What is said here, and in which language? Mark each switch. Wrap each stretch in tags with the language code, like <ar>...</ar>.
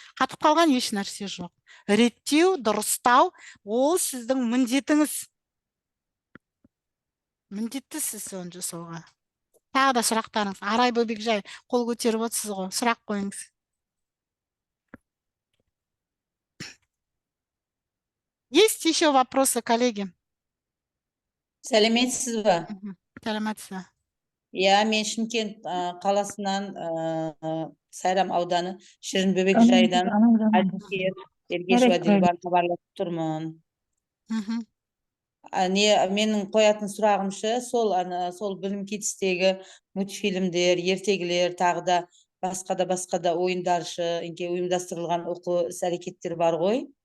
<kk>Қатып қалған еш нәрсе жоқ. Реттеу, дұрыстау, ол сіздің міндетіңіз. Міндеттісіз оны жасауға. Тағы да сұрақтарыңыз. Арай Бөбекжай, қол көтеріп отырсыз ғой, сұрақ қойыңыз.</kk> <ru>Есть еще вопросы, коллеги?</ru> <kk>Сәлеметсіз бе? Сәлеметсіз. Иә, мен Шымкент қаласынан Сайрам ауданы Шырын Бөбекжайдан Ергешова Дилбар хабарласып тұрмын. Менің қоятын сұрағымшы, сол білім кетістегі мультфильмдер, ертегілер, тағы да басқа да ойындаршы, ұйымдастырылған оқу іс-әрекеттер бар ғой.</kk>